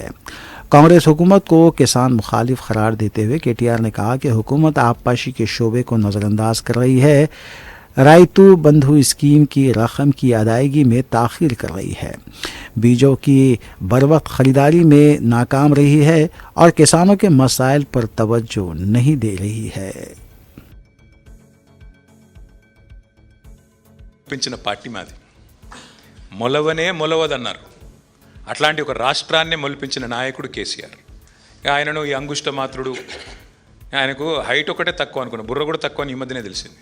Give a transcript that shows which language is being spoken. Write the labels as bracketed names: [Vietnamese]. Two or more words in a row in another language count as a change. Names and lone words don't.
[Urdu] کانگریس حکومت کو کسان مخالف قرار دیتے ہوئے KTR نے کہا کہ حکومت آبپاشی کے شعبے کو نظر انداز کر رہی ہے، رائتو بندھو اسکیم کی رقم کی ادائیگی میں تاخیر کر رہی ہے، بیجوں کی بروقت خریداری میں ناکام رہی ہے اور کسانوں کے مسائل پر توجہ نہیں دے رہی ہے۔ [Telugu] పార్టీ మాది మొలవనే మొలవదన్నారు. అట్లాంటి ఒక రాష్ట్రాన్నే మొలిపించిన నాయకుడు కేసీఆర్. ఆయనను ఈ అంగుష్ట మాత్రుడు, ఆయనకు హైట్ ఒకటే తక్కువ అనుకున్నా, బుర్ర కూడా తక్కువ అని ఈ మధ్యనే తెలిసింది.